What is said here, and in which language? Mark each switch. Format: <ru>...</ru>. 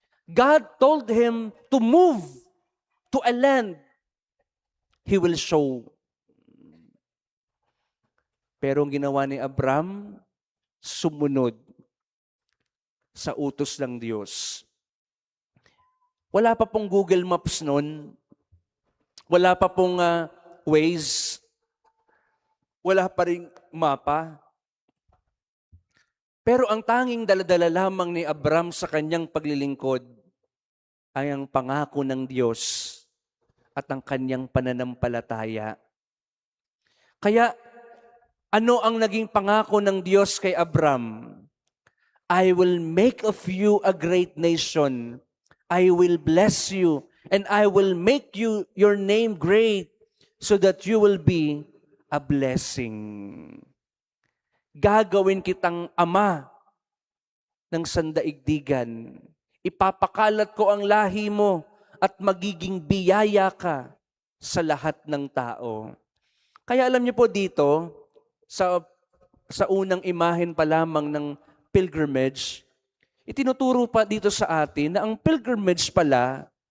<en>God told him to move to a land He will show.</en> <tl>Pero ang ginawa ni Abram, sumunod sa utos ng Diyos. Wala pa pong Google Maps noon. Wala pa pong Waze. Wala pa ring mapa. Pero ang tanging daladala lamang ni Abram sa kanyang paglilingkod ay ang pangako ng Diyos at ang kanyang pananampalataya. Kaya, ano ang naging pangako ng Diyos kay Abram?</tl> <en>I will make of you a great nation. I will bless you, and I will make you your name great, so that you will be a blessing.</en> <tl>Gagawin kitang ama ng sandaigdigan. Ipapakalat ko ang lahi mo at magiging biyaya ka sa lahat ng tao. Kaya alam niyo po dito, sa unang imahen pa lamang ng pilgrimage, itinuturo pa dito sa atin na ang pilgrimage pala</tl>